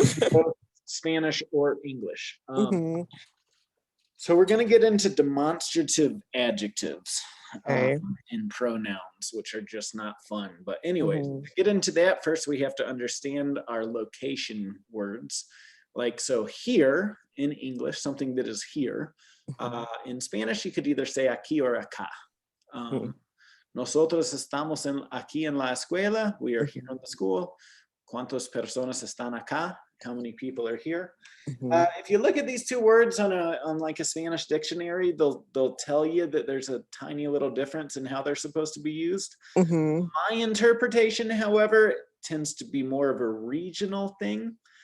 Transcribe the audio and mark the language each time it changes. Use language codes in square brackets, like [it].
[en] Both Spanish or English. So we're going to get into demonstrative adjectives and pronouns, which are just not fun. But anyways, to get into that, first we have to understand our location words. Like, so here in English, something that is here. In Spanish, you could either say aquí or acá. [es] Nosotros estamos aquí en la escuela. [en] We are here in the school. [es] ¿Cuántas personas están acá? [en] How many people are here? If you look at these two words on like a Spanish dictionary, they'll tell you that there's a tiny little difference in how they're supposed to be used. My interpretation, however, tends to be more of a regional thing.